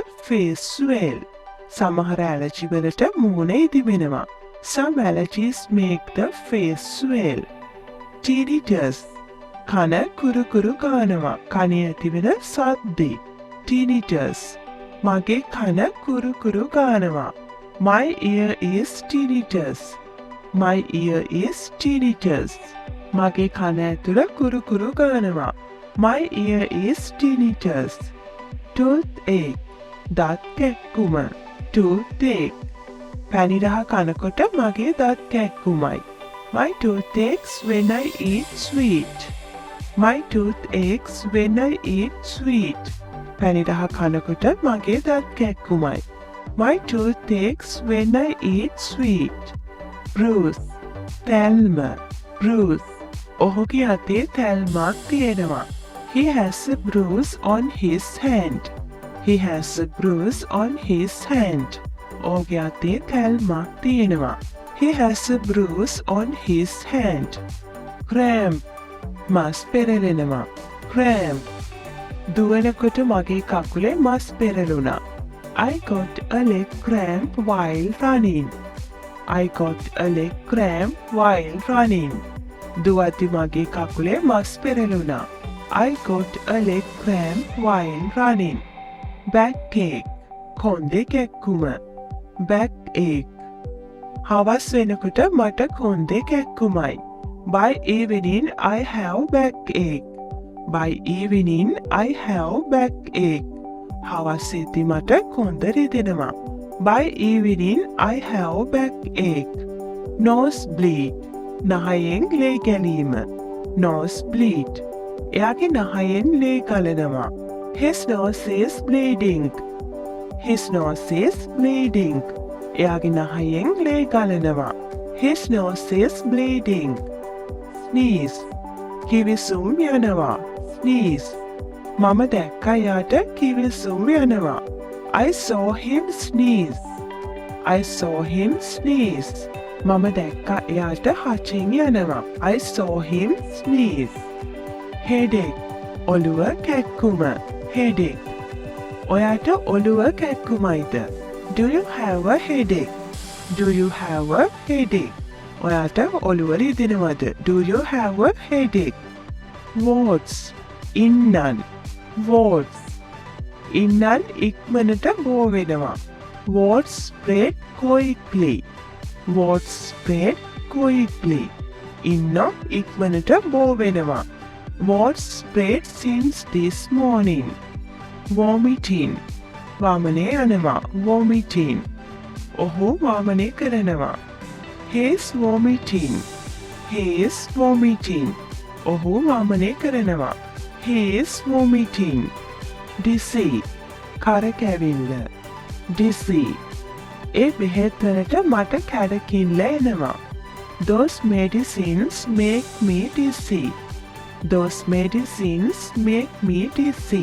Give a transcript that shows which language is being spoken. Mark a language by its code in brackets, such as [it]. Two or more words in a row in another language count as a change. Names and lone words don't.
[en] face swell. [si] සමහර ඇලර්ජි වලට මූණ ඉදිමෙනවා. [en] Some allergies make the face swell. Tinnitus. [si] කන කුරු කුරු ගානවා. කනේ ඇතිවෙන සද්දේ. Tinnitus. මගේ කන කුරු කුරු ගානවා. [en] My ear is tinnitus. My ear is tinnitus. [si] මගේ කන ඇතුළ කුරු කුරු ගානවා. [en] My ear is tinnitus. Toothache. [si] දත් කැක්කුම. Toothache. පැණිරහ කනකොට මගේ දත් කැක්කුමයි. [en] My tooth aches when I eat sweet. My tooth aches when I eat sweet. [si] පැණිරහ කනකොට මගේ දත් කැක්කුමයි. [en] My tooth aches when I eat sweet. Bruce. [si] තැල්ම. Bruce. ඔහුගේ අතේ තැල්මක් තියෙනවා. [en] He has a bruise on his hand. He has a bruise on his hand. [si] ඔහුගේ අතේ තැල්මක් තියෙනවා. [en] He has a bruise on his hand. Cramp. [si] මස් පෙරලෙනවා. Cramp. දුවනකොට මගේ කකුලේ මස් පෙරළුණා. [en] I got a leg cramp while running. I got a leg cramp while running. [si] දුවද්දි මගේ කකුලේ මස් පෙරළුණා. [en] I got a leg cramp while running. Backache. [si] කොන්දේ කැක්කුම. Backache. හවස් වෙනකොට මට කොන්දේ කැක්කුමයි. [en] By evening I have backache. By evening I have backache. [si] හවසේදී මට කොන්ද රිදෙනවා. [en] By evening I have backache. Nosebleed. [si] නහයෙන් ලේ ගැනීම. Nosebleed. එයාගේ නහයෙන් ලේ ගලනවා. [en] His nose is bleeding. His nose is bleeding. [si] එයාගේ නහයෙන් ලේ ගලනවා. [en] His nose is bleeding. Sneeze. [si] කිවිසුම් යනවා. Sneeze. මම දැක්කා යාට කිවිසුම් යනවා. [en] I saw him sneeze. I saw him sneeze. [si] මම දැක්කා එයාට හචින් යනවා. [en] I saw him sneeze. Headache. [si] ඔළුව කැක්කුම. Headache. ඔයාට ඔළුව කැක්කුමයිද? [en] Do you have a headache? Do you have a headache? [si] ඔයාට ඔළුව රිදෙනවද? [en] Do you have a headache? Warts. [si] ඉන්නන්. Warts. ඉන්නන් ඉක්මනට බෝ වෙනවා. [en] Warts spread quickly. Warts spread quickly. [si] ඉන්න ඉක්මනට බෝ වෙනවා. [en] Warts spread since this morning. Vomiting. [si] වාමනේ යනවා. Vomiting. ඔහු වාමනේ කරනවා. [en] He is vomiting. He is vomiting. [si] ඔහු වාමනේ කරනවා. [en] He is vomiting. Dizzy. කරකැවිල්ල. Dizzy. [si] ඒ බෙහෙත් වලට මට කැරකිල්ල එනවා. [en] Those medicines make me dizzy. Those medicines make me dizzy.